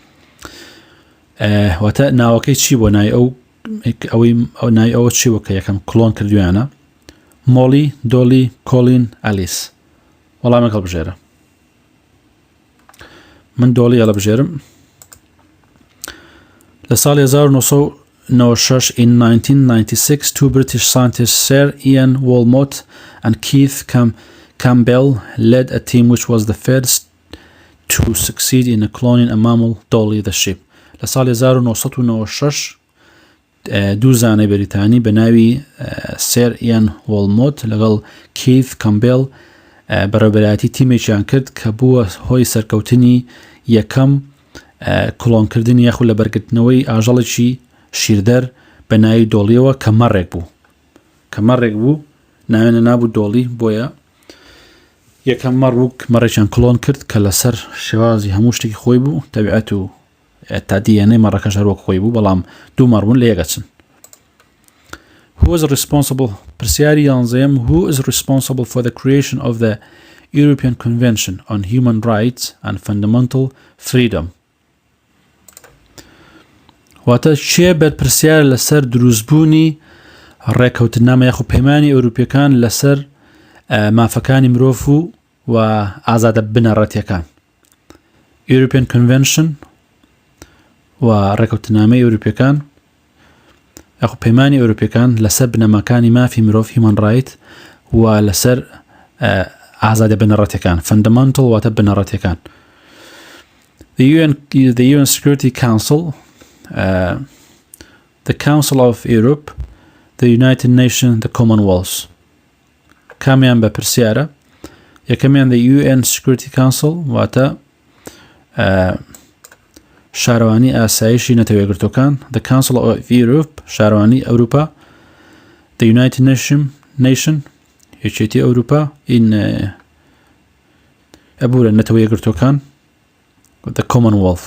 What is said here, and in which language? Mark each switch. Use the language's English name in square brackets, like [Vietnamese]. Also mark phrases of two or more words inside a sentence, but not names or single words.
[Central Kurdish] واتە ناوەکەی چی بۆ نای نای ئەوە چی وە کە یەکەم کلۆن کردویانە؟ مۆلی، دۆلی، کۆلین، ئەلیس. وەڵامێک هەڵبژێرە. من دۆلی هەڵبژێرم. لە ساڵی 1996 [English] in 1996 two British scientists Sir Ian Walmot and Keith Campbell led a team which was the first to succeed in cloning a mammal, Dolly the sheep. [Central Kurdish] لە ساڵی 1996 دوو زانای بەریتانی بە ناوی سێر ئیان وڵمۆت لەگەڵ کیث کامبێل بەڕێوەبەرایەتی تیمێکیان کرد کە بووە هۆی سەرکەوتنی یەکەم کلۆنکردنی یاخود لە بەرگرتنەوەی ئاژەڵێکی شیردەر بە ناوی دۆڵیەوە کە مەڕێک بوو ناوێنە نابوو دۆڵی بۆیە یەکەم مەڕ بوو مەڕێکیان کلۆن کرد کە لەسەر شێوازی هەموو شتێکی خۆی بوو تەبیعەت و تا دیێنەی مەڕەکەش هەروەک خۆی بوو بەڵام دوو مەڕبوون لە یەکەچن. [English] Who is responsible [Central Kurdish] پرسیاری یانزەیەم [English] Who is responsible for the creation of the European Convention on Human Rights and Fundamental Freedom? [Central Kurdish] واتە چێ بەرپرسیار لەسەر دروستبوونی ڕێکەوتنامە یاخود پەیمانی ئەوروپیەکان لەسەر مافەکانی مرۆڤ و ئازادە بنەڕەتیەکان؟ [English] European Convention [Central Kurdish] و ڕێکەوتنامەی ئەوروپیەکان یاخود پەیمانی ئەوروپیەکان لەسەر بنەماکانی مافی مرۆڤ [English] Human Right [Central Kurdish] و لەسەر ئازادە بنەڕەتیەکان Fundamental واتە بنەڕەتیەکان. [English] The UN Security Council, the Council of Europe, the United Nations, the Commonwealth. [Central Kurdish] کامیان بە پرسیارە؟ یەکەمیان [English] the UN Security Council [Central Kurdish] واتە شارەوانی ئاسایشی نەتەوەیەکگرتوەکان [English] the Council of Europe [Central Kurdish] شارەوانی ئەوروپا [English] the United Nation [Central Kurdish] یەکێتی ئەوروپا ئەبوورە نەتەوەیەکگرتوەکان [English] the Commonwealth.